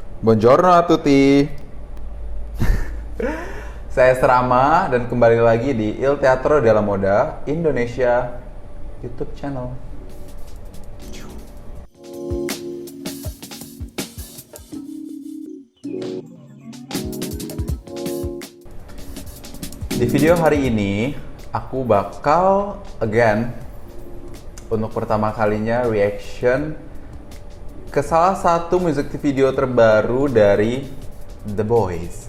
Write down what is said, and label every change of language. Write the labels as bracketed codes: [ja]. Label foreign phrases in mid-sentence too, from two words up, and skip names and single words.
[it] Buongiorno a tutti. [id] Saya Serama dan kembali lagi di Il Teatro della Moda Indonesia YouTube channel. Di video hari ini aku bakal untuk pertama kalinya reaction ke salah satu [en] music video [id] terbaru dari The Boyz.